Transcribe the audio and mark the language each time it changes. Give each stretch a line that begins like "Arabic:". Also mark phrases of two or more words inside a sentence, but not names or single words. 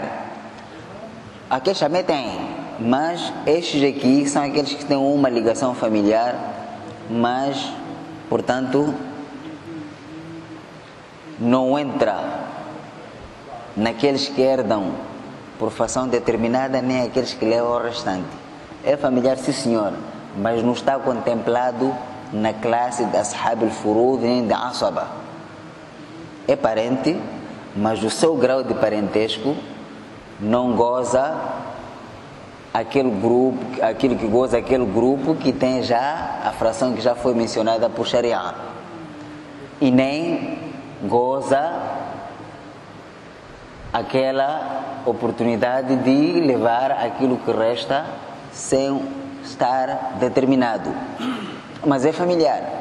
Portuguese: Aqueles também têm, mas estes aqui são aqueles que têm uma ligação familiar, mas, portanto, não entra naqueles que herdam por fação determinada, nem aqueles que levam ao restante. É familiar, sim senhor, mas não está contemplado na classe de
Arabic: أصحاب الفروض
Portuguese: nem de Asaba. É parente, mas o seu grau de parentesco não goza aquele grupo que tem já a fração que já foi mencionada por Sharia, e nem goza aquela oportunidade de levar aquilo que resta sem estar determinado, mas é familiar.